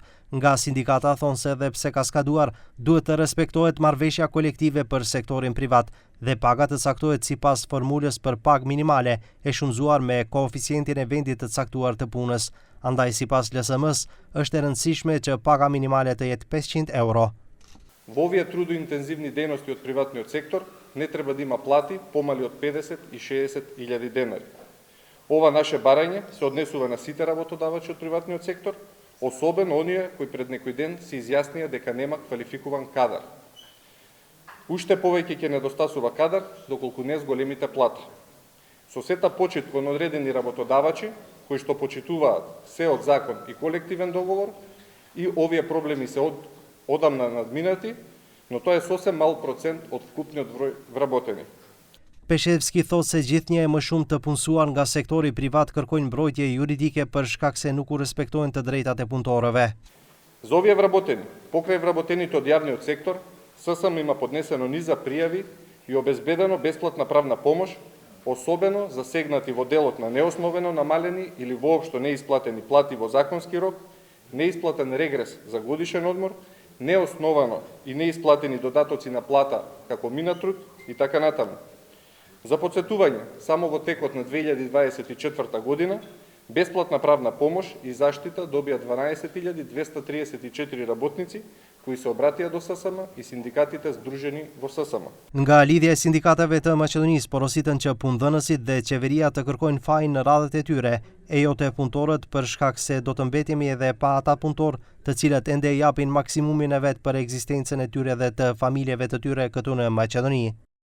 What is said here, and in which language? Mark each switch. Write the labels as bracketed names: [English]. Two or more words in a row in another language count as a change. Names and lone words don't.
[Albanian] Nga sindikata thonë se edhe pse ka skaduar, duhet të respektohet marrëveshja kolektive për sektorin privat dhe paga të caktohet sipas formulës për pagë minimale e shumëzuar me koeficientin e vendit të caktuar të punës. Andaj sipas LSM-s është e rëndësishme që paga minimale të jetë 500 euro. [Macedonian] Во овие трудоинтензивни дејности од приватниот сектор не треба да има плати помали од 50 и 60 илјади денари. Ова наше барање се однесува на сите работодавачи од приватниот сектор, особено оние кои пред некој ден се изјаснија дека нема квалификуван кадар. Уште повеќе ќе недостасува кадар доколку не зголемите плати. Со сета почит кон одредени работодавачи, кои што почитуваат се од закон и колективен договор, и овие проблеми се одамна надминати, но тоа е сосем мал процент од вкупниот број вработени. [Albanian] Peshevski thotë se gjithnjë e më shumë të punësuar nga sektori privat kërkojnë mbrojtje juridike për shkak se nuk u respektojnë të drejtat e punëtorëve. [Macedonian] За овие вработени, покрај вработените од јавниот сектор, ССМ има поднесено низа пријави и обезбедено бесплатна правна помош, особено засегнати во делот на неосновено намалени или воопшто неисплатени плати во законски рок, неисплатен регрес за годишен одмор, неосновано и неисплатени додатоци на плата како минат труд и така натаму. За потсетување, само во текот на 2024 година, бесплатна правна помош и заштита добија 12.234 работници кои се обратија до ССМ и синдикатите здружени во ССМ. [Albanian] Nga lidhja e sindikatave të Maqedonisë porositën që punëdhënësit dhe qeveria të kërkojnë fajin në radhët e tyre, e jo të punëtorët për shkak se do të mbetemi edhe pa ata punëtorë të cilët ende japin maksimumin e vet për ekzistencën e tyre dhe të familjeve të tyre këtu në Maqedoni.